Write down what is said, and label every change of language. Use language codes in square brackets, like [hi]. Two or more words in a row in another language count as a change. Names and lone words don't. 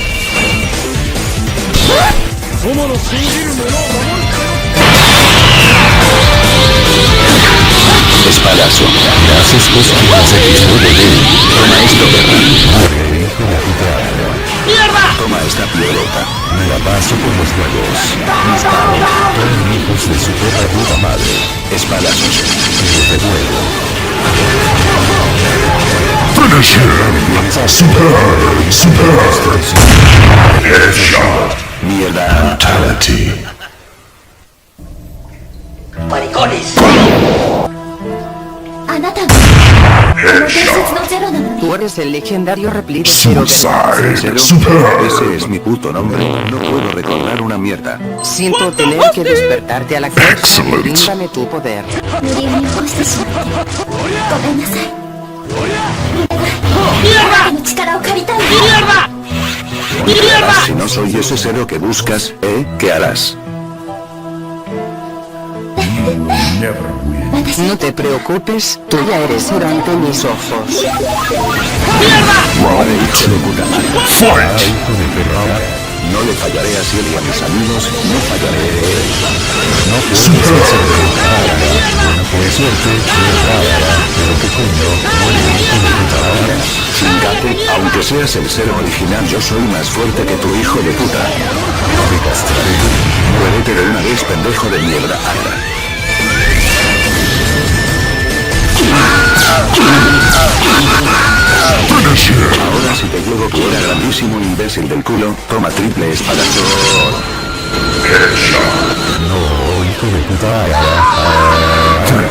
[es] Espadazo. Gracias, cosas XWD. Toma esto, perra. Muere, hijo de puta. ¡Mierda! Toma esta piedrota. Me la paso por los huevos. Disparo. Todos hijos de su perra puta madre. Espadazos. Pero de huevo. [en] Finish him! Super! Headshot! [es] Mierda. [en] Fatality! [es] ¡Maricones! [ja] あなたがこの伝説のゼロなのね。 [es] Tú eres el legendario replico cero de... [en] Suicide! [es] ¿Cero? [en] Super! [es] Ese es mi puto nombre. No puedo recordar una mierda. Siento tener que despertarte a la fuerza. [en] Excellent. [es] Bríndame tu poder. [ja] 無理やり起こしてしまってごめんなさい。あなたの力を借りたいの。 [es] Si no soy ese cero que buscas, ¿qué harás? No te preocupes, tú ya eres cero ante mis ojos. Muere, hijo de puta madre. [en] Fight! [es] Hijo de perra. No le fallaré a Ciel y a mis amigos, no fallaré. No puedes vencerme. Bueno, pues suerte. Pero qué coño. Muere, hijo de puta madre. Chingate, aunque seas el cero original, yo soy más fuerte que tu hijo de puta. Te castraré. Muérete de una vez, pendejo de mierda. [en] Finish him! [es] Ahora si te llego que era grandísimo imbécil del culo, toma triple espadazo. [en] Headshot! [es] No, hijo de puta.